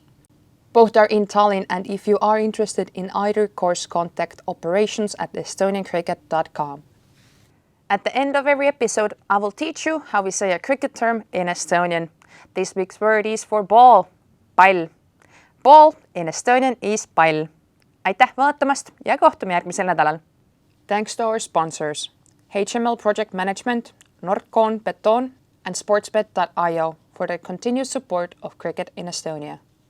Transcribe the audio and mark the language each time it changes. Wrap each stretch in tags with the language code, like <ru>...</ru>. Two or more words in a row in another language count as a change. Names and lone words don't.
<en>Both are in Tallinn, and if you are interested in either course, contact operations at estoniancricket.com. At the end of every episode, I will teach you how we say a cricket term in Estonian. This week's word is for ball, pall. Ball in Estonian is pall.</en> <et>Aitäh vaatamast ja kohtume järgmisel nädalal!</et> <en>Thanks to our sponsors, HML Project Management, Nordcon Beton and sportsbet.io for their continued support of cricket in Estonia.</en>